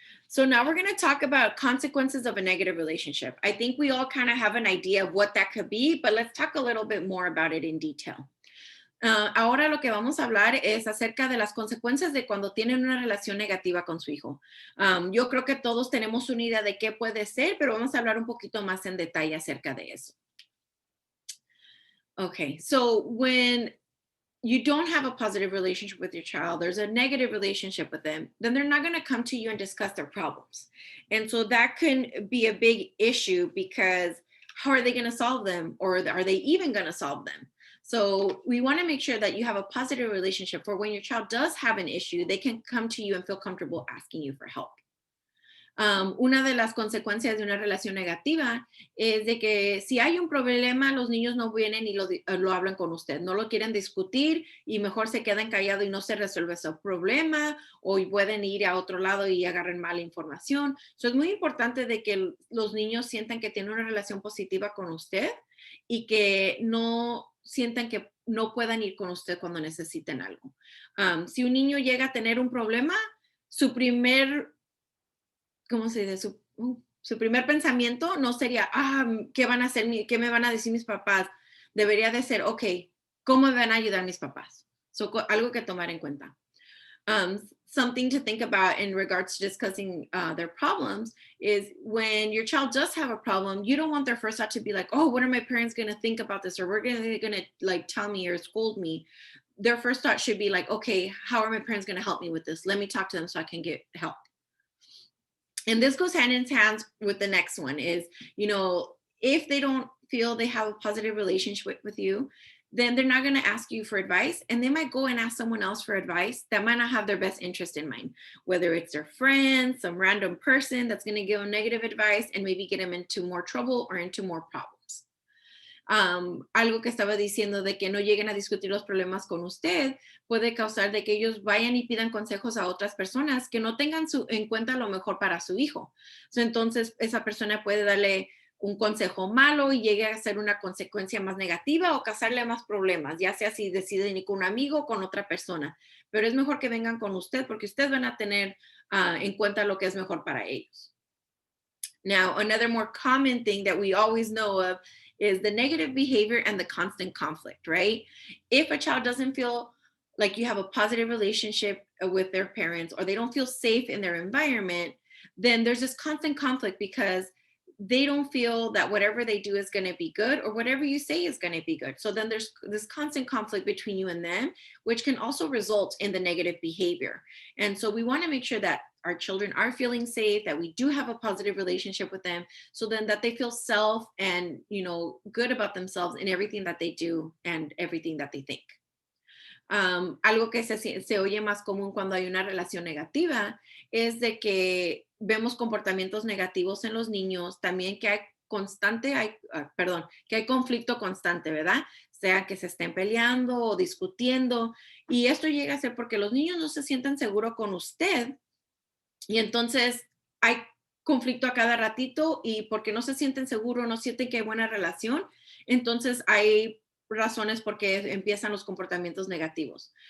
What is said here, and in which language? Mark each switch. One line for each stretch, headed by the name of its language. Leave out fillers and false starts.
English: So now we're going to talk about consequences of a negative relationship. I think we all kind of have an idea of what that could be, but let's talk a little bit more about it in detail.
Spanish: Ahora lo que vamos a hablar es acerca de las consecuencias de cuando tienen una relación negativa con su hijo. Yo creo que todos tenemos una idea de qué puede ser, pero vamos a hablar un poquito más en detalle acerca de eso.
English: Okay, so when you don't have a positive relationship with your child, there's a negative relationship with them, then they're not going to come to you and discuss their problems. And so that can be a big issue because how are they going to solve them, or are they even going to solve them? So we want to make sure that you have a positive relationship for when your child does have an issue, they can come to you and feel comfortable asking you for help.
Spanish: Una de las consecuencias de una relación negativa es de que si hay un problema, los niños no vienen y lo hablan con usted, no lo quieren discutir y mejor se quedan callados y no se resuelve ese problema, o pueden ir a otro lado y agarren mala información. Es muy importante de que los niños sientan que tienen una relación positiva con usted y que no sientan que no puedan ir con usted cuando necesiten algo. Si un niño llega a tener un problema, su primer ¿cómo se dice? Su primer pensamiento no sería, ¿qué van a hacer? ¿Qué me van a decir mis papás? Debería de ser, ok, ¿cómo me van a ayudar mis papás? Algo que tomar en cuenta.
English: Something to think about in regards to discussing their problems is when your child does have a problem, you don't want their first thought to be like, oh, what are my parents going to think about this? Or they're going to like tell me or scold me. Their first thought should be like, okay, how are my parents going to help me with this? Let me talk to them so I can get help. And this goes hand in hand with the next one is, if they don't feel they have a positive relationship with you, then they're not going to ask you for advice, and they might go and ask someone else for advice that might not have their best interest in mind, whether it's their friend, some random person that's going to give them negative advice and maybe get them into more trouble or into more problems.
Spanish: Algo que estaba diciendo de que no lleguen a discutir los problemas con usted puede causar de que ellos vayan y pidan consejos a otras personas que no tengan en cuenta lo mejor para su hijo. Entonces, esa persona puede darle un consejo malo y llegue a ser una consecuencia más negativa o causarle más problemas, ya sea si deciden ir con un amigo o con otra persona. Pero es mejor que vengan con usted porque ustedes van a tener en cuenta lo que es mejor para ellos.
English: Now, another more common thing that we always know of is the negative behavior and the constant conflict, right? If a child doesn't feel like you have a positive relationship with their parents, or they don't feel safe in their environment, then there's this constant conflict because they don't feel that whatever they do is going to be good, or whatever you say is going to be good. So then there's this constant conflict between you and them, which can also result in the negative behavior. And so we want to make sure that our children are feeling safe, that we do have a positive relationship with them, so then that they feel self and, good about themselves in everything that they do and everything that they think.
Spanish: Algo que se oye más común cuando hay una relación negativa es de que vemos comportamientos negativos en los niños, también que hay conflicto constante, ¿verdad? Sea que se estén peleando o discutiendo, y esto llega a ser porque los niños no se sienten seguros con usted, y entonces hay conflicto a cada ratito, y porque no se sienten seguros, no sienten que hay buena relación, entonces hay razones por qué empiezan los comportamientos negativos.